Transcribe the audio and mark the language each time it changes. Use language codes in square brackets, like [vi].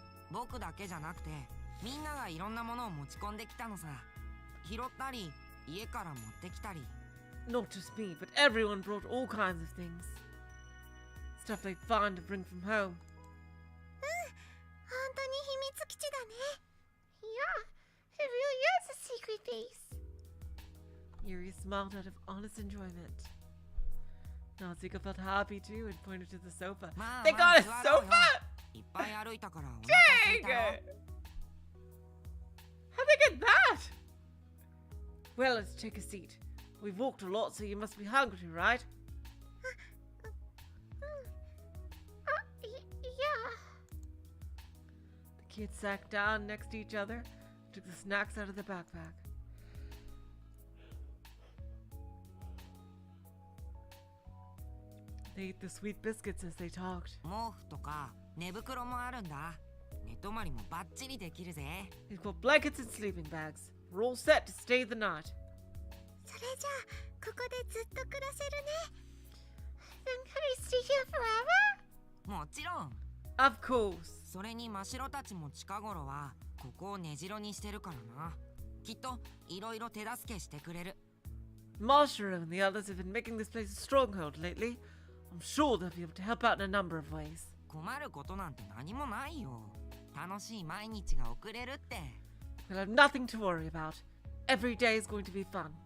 [ja] 僕だけじゃなくてみんながいろんなものを持ち込んできたのさ拾ったり家から持ってきたり [en] Not just me, but everyone brought all kinds of things. Stuff they find to bring from home. [ja] 本当に秘密基地だね [en] Yeah, it really is a secret base. Yuri smiled out of honest enjoyment. Nausicaa felt happy too and pointed to the sofa. They got a sofa! [ja] いっぱい歩いたからお腹空い [en] Dang! [ja] たよ [en] How'd they get that? Well, let's take a seat. We've walked a lot, so you must be hungry, right? Yeah. The kids sat down next to each other, took the snacks out of the backpack. They ate the sweet biscuits as they talked. [ja] 毛布とか寝袋もあるんだ寝泊まりもバッチリできるぜ [en] They've got blankets and sleeping bags. We're all set to stay the night. [ja] それじゃあここでずっと暮らせるね [en] Then can I stay here forever? [ja] もちろん [en] Of course. [ja] それに真白たちも近頃はここを根城にしてるからなきっといろいろ手助けしてくれる [en] Marshall and the others have been making this place a stronghold lately. I'm sure they'll be able to help out in a number of ways. [ja] 困ることなんて何もないよ楽しい毎日が送れるって [en] We'll have nothing to worry about. Every day is going to be fun.